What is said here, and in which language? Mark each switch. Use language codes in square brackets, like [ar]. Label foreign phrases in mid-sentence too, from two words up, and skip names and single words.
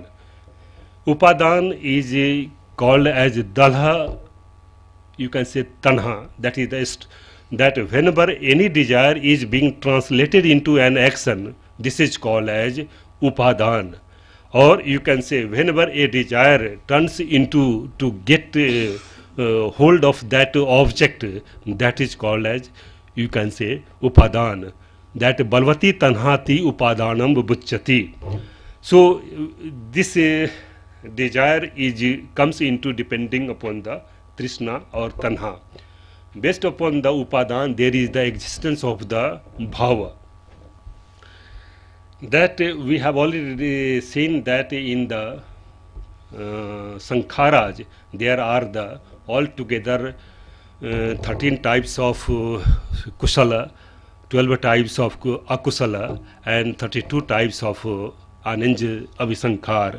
[en] Upadan is called as dalha, you can say tanha, that is that whenever any desire is being translated into an action, this is called as upadan. Or you can say whenever a desire turns into to get hold of that object, that is called as, you can say, upadan. [pi] That balvati tanhati upadanam bucchati. [en] So this desire is comes into depending upon the trishna or tanha. Based upon the upadan, there is the existence of the bhava. That we have already seen that in the Sankharas, there are the altogether 13 types of kusala, 12 types of akusala, and 32 types of [pi] ananja avisankhar.